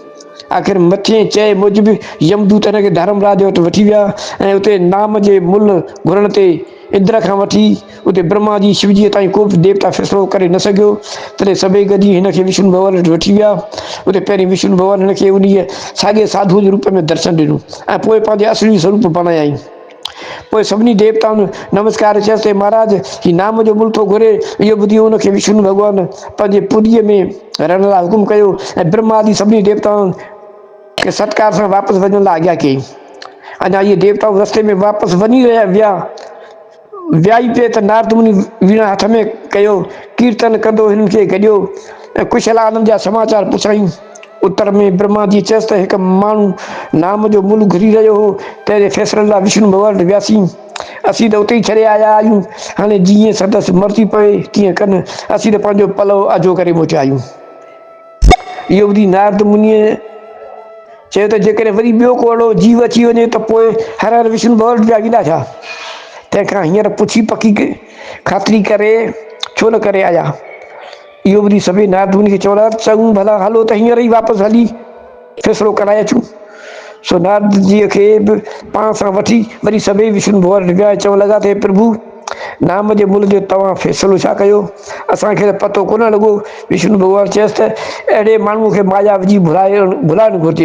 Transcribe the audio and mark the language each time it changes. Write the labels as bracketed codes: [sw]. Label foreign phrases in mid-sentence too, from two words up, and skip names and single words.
[sd] आख़िर मथे चए मूजिबि यमदूत हिनखे धर्मराज वटि वठी विया ऐं उते नाम जे मुल्ह घुरण ते इंद्र खां वठी उते ब्रह्मा जी शिवजीअ ताईं को बि देवता फ़ैसिलो करे न सघियो। तॾहिं सभई गॾिजी हिनखे विष्णु भॻवान वटि वठी विया। उते पहिरीं विष्णु भॻवान हिनखे उन साॻे साधू जे रूप में दर्शन ॾिनो ऐं पोइ पंहिंजे असली स्वरूप बणायई। पोइ सभिनी देवताउनि नमस्कार चयसि, महाराज ही नाम जो मुल्ह थो घुरे। इहो ॿुधी हुनखे विष्णु भॻवानु पंहिंजे पुरीअ में रहण लाइ हुकुम कयो ऐं ब्रह्मा आदि सभिनी देवताउनि खे सत्कार सां वापसि वञण लाइ आज्ञा कई। अञा इहे देवताऊं रस्ते में वापसि वञी विया ई पिए त नारद मुनि वीणा हथ में कयो, कीर्तन कंदो हिननि खे गॾियो ऐं कुशल आनंद जा समाचार पुछाईं। उत्तर में ब्रह्मा जी चयसि त हिकु माण्हू नाम जो मुल्ह घुरी रहियो हो, तंहिंजे फ़ैसिले लाइ विष्णु भॻवान वटि वियासीं। असीं त उते ई छॾे आया आहियूं। हाणे जीअं संदसि मर्ज़ी पए तीअं कनि, असीं त पंहिंजो पलउ आजो करे मोटिया आहियूं। इहो ॿुधी नारद मुनीअ चयो त जेकॾहिं वरी ॿियो को अहिड़ो जीव अची वञे त पोइ हर हर विष्णु भॻवान वटि वेंदा छा? तंहिंखां हींअर पुछी पकी ख़ातिरी करे छो न करे आया। इहो ॿुधी सभई नारद मुनि खे चवण लॻा, चङो भला हलो त हींअर ई वापसि हली फ़ैसिलो कराए अचूं। सो नारद जीअ खे बि पाण सां वठी वरी सभई विष्णु भॻवान वटि विया। चवण लॻा त हे प्रभु, नाम जे मुल्ह जो तव्हां फ़ैसिलो छा कयो? असांखे त पतो कोन लॻो। विष्णु भॻवानु चयसि त अहिड़े माण्हूअ खे माया विझी भुलाइणु घुरिजे।